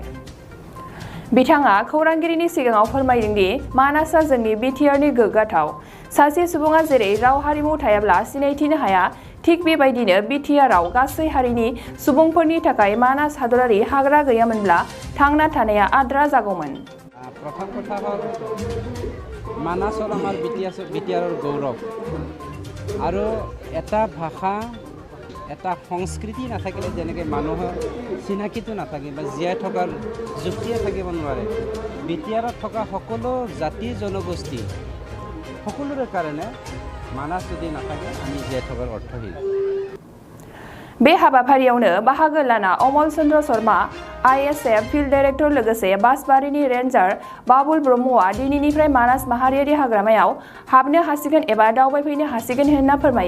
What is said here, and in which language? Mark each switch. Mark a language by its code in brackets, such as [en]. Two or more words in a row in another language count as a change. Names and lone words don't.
[brx] बिथाङा खौरांगिरिनि सिगाङाव फोरमायदों दि मानासआ जोंनि बिटिआरनि गोग्गाथाव। सासे सुबुङा जेरै राव हारिमु थायाब्ला सिनायथिनो हाया थिग बेबायदिनो बिटिआरआव गासै हारिनि सुबुंफोरनि थाखाय मानास हादरारि हाग्रा गैयामोनब्ला थांना थानाया आद्रा जागौमोन। [as] प्रथम কথা হ'ল মানাছৰ আমাৰ বিটিআৰৰ গৌৰৱ আৰু এটা ভাষা এটা সংস্কৃতি নাথাকিলে যেনেকৈ মানুহৰ চিনাকিটো নাথাকে বা জীয়াই থকাৰ যুক্তিয়ে থাকিব নোৱাৰে। বিটিআৰত থকা সকলো জাতি জনগোষ্ঠী সকলোৰে কাৰণে মানাছ যদি নাথাকে आंनि জীয়াই থকাৰ অৰ্থহীন। [brx] बे हाबाफारियावनो बाहागो लाना अमल चन्द्र शर्मा आईएसएफ [en] field director [brx] लोगोसे बासबारिनि रेन्जार बाबुल ब्रह्मआ दिनैनिफ्राय मानास माहारियारि हाग्रामायाव हाबनो हासिगोन एबा दावबायफैनो हासिगोन होनना फोरमायो।